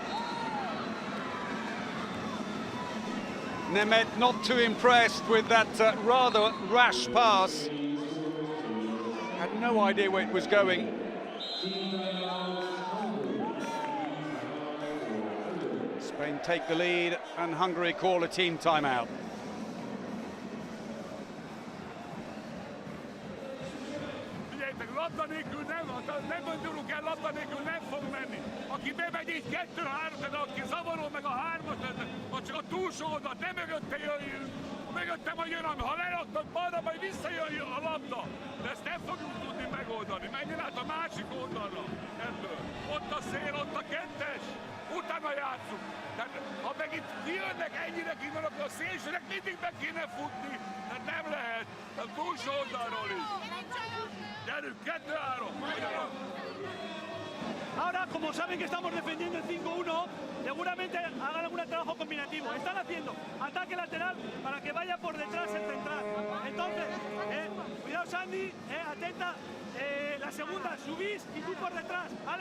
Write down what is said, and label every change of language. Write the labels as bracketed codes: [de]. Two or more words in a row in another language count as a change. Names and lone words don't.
[en] Nemed not too impressed with that rather rash pass. Had no idea where it was going. Spain take the lead and Hungary call a team timeout. [hu] Labda nélkül nem gondolunk el, labda nélkül nem fog menni. Aki bemegy így 2-3, de aki zavarol meg a 3-at, vagy csak a túlsó oldalt, nem mögötte jöjjünk. Mögötte majd jön, ha leraknak balra, majd visszajön a labda. De ezt nem fogjuk tudni megoldani. Menjen át a másik oldalra ebből. Ott a szél, ott a 2-es. Utána játszunk. Tehát ha meg itt kijönnek ennyire kívül, akkor a szélsőnek mindig be kéne futni. Tehát nem lehet. A túlsó oldalról is. Gyerünk, 2-3. [es] Ahora, como saben que estamos defendiendo el 5-1, seguramente hagan algún trabajo combinativo. Están haciendo ataque lateral para que vaya por detrás el central. Entonces, cuidado Sandy, atenta, la segunda, subís y tú por detrás, ¿vale?